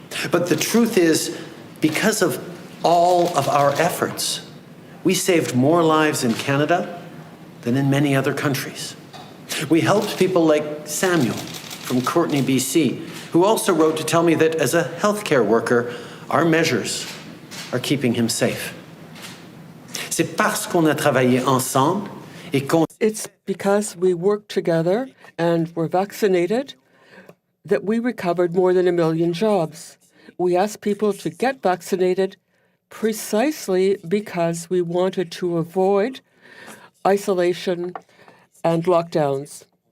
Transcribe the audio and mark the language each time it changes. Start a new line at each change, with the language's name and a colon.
English: But the truth is, because of all of our efforts, we saved more lives in Canada than in many other countries. We helped people like Samuel from Courtenay, BC, who also wrote to tell me that as a healthcare worker, our measures are keeping him safe.
French: C'est parce qu'on a travaillé ensemble et qu'on...
English: It's because we worked together and were vaccinated that we recovered more than 1 million jobs. We asked people to get vaccinated precisely because we wanted to avoid isolation and lockdowns.